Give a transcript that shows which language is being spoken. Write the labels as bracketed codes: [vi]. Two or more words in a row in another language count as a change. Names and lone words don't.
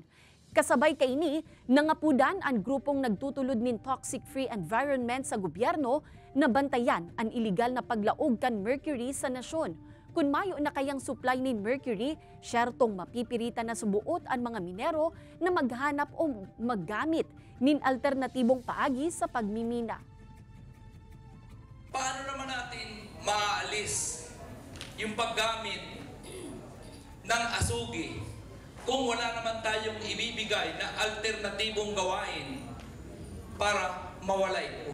[bik] Kasabay kaini, nangapudan ang grupong nagtutulod nin toxic-free environment sa gobyerno na bantayan ang iligal na paglaog kan mercury sa nasyon. Kung mayo na kayang supply nin mercury, syertong mapipiritan na subuot ang mga minero na maghanap o maggamit nin alternatibong paagi sa pagmimina. [tl] Paano naman natin maaalis yung paggamit ng asugi kung wala naman tayong ibibigay na alternatibong gawain para mawala ito?